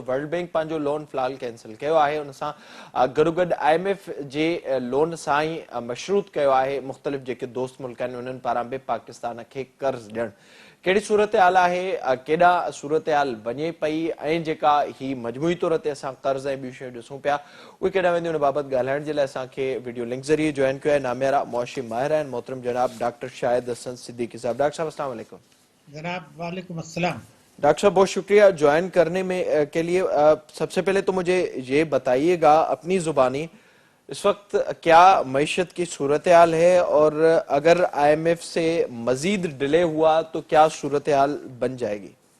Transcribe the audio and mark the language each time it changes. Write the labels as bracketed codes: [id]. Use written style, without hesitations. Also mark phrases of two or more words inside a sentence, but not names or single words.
[sd] वर्ल्ड बैंक पंहिंजो लोन फ़िलहाल कैंसिल कयो आहे, उन सां गॾोगॾु IMF जे लोन सां ई मशरूत कयो आहे मुख़्तलिफ़ जेके दोस्त मुल्क आहिनि उन्हनि पारां बि पाकिस्तान खे कर्ज़ ॾियणु। कहिड़ी सूरत हाल आहे, केॾा सूरत हाल वञे पई ऐं जेका ही मजमूई तौर ते असां कर्ज़ ऐं ॿियूं शयूं ॾिसूं पिया उहे केॾा वेंदियूं, उन बाबति ॻाल्हाइण जे लाइ असांखे वीडियो लिंक ज़रिए जॉइन कयो आहे नामियारा मुआशी माहिर आहिनि मोहतरम जनाब डॉक्टर शाहिद हसन सिद्दीकी साहब। डॉक्टर साहब [ar] السلام علیکم. [sd] जनाब [ar] وعلیکم السلام. [ur] ڈاکٹر صاحب بہت شکریہ جوائن کرنے میں کے لیے۔ سب سے پہلے تو مجھے یہ بتائیےگا اپنی زبانی اس وقت کیا معیشت کی صورت حال ہے اور اگر IMF سے مزید ڈیلے ہوا تو کیا صورت حال بن جائے گی?